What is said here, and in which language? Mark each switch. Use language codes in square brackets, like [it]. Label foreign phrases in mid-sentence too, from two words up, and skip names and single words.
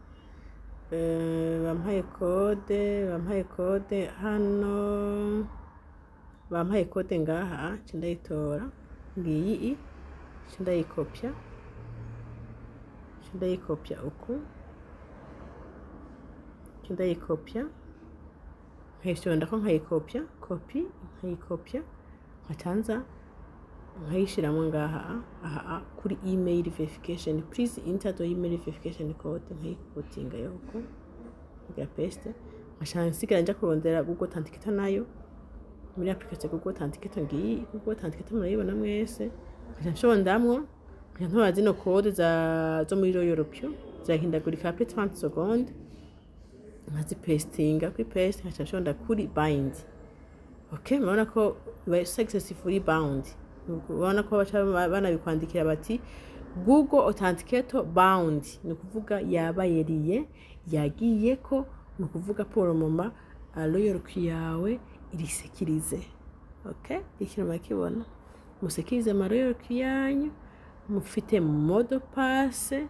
[rn] hano, bampaye code ngaha, cindayitora ngiyi, cindayikopya uku, cindayikopya nkayishonda ko nkayikopya copy, nkayikopya nkacanza nkayishiramo ngaha aha kuri [en] email verification, please enter the email verification code, [rn] nkayikutinga yoko ngira paste, nkashansigira nja kurondera Google Authenticator nayo muri application Google Authenticator ngiyi. Google Authenticator murayibona mwese, nkashondamwo ntora zino code zo muri royal Q zirahindagurika [fr] après 30 secondes, [rn] nkazipastinga kuri paste, nkashonda kuri bind. Okay, murabona ko [en] successfully bound, [rn] ubona ko banabikwandikira bati Google Authenticator bound, ni kuvuga yabayeriye yagiye ko, ni kuvuga [fr] pour moment [rn] royal Q yawe irisekirize. Okay, ikintu makibona musekirize ma royal Q yanyu, mufite [fr] mode passe